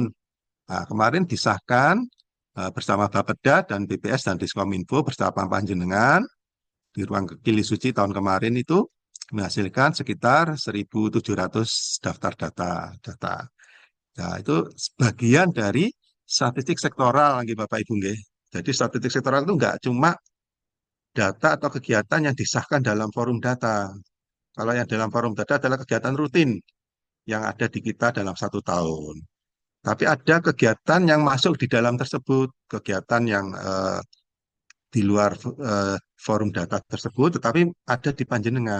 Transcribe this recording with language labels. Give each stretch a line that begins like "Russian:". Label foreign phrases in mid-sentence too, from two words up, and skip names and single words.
Indonesian: Nah, kemarin disahkan bersama Bapeda dan BPS dan Diskominfo bersama panjenengan di ruang Kili Suci tahun kemarin itu menghasilkan sekitar 1.700 daftar data. Nah, itu sebagian dari statistik sektoral, nggih, Bapak Ibu, nggih. Jadi statistik sektoral itu nggak cuma data atau kegiatan yang disahkan dalam forum data. Kalau yang dalam forum data adalah kegiatan rutin yang ada di kita dalam 1 tahun. Tapi ada kegiatan yang masuk di dalam tersebut, kegiatan yang di luar forum data tersebut, tetapi ada di panjenengan.